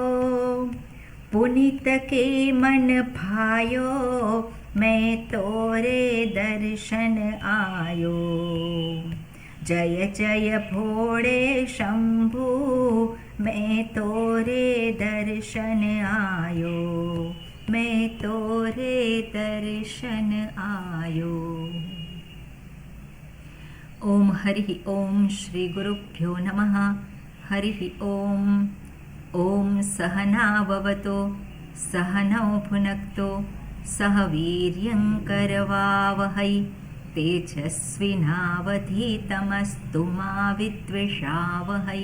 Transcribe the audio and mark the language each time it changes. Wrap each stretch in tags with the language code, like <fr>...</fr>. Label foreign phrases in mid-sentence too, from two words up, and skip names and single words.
<hi>पुनीत के मन भायो, मैं तोरे दर्शन आयो। जय जय भोले शंभु, मैं तोरे दर्शन आयो। मैं तोरे दर्शन आयो।</hi> <sa>ओम हरि ओम श्री गुरुभ्यो नमः। हरि ओम। ओम सहनाववतु सहनौ भुनक्तु सह वीर्यं करवावहै तेजस्विनावधीतमस्तु मा विद्विषावहै।</sa>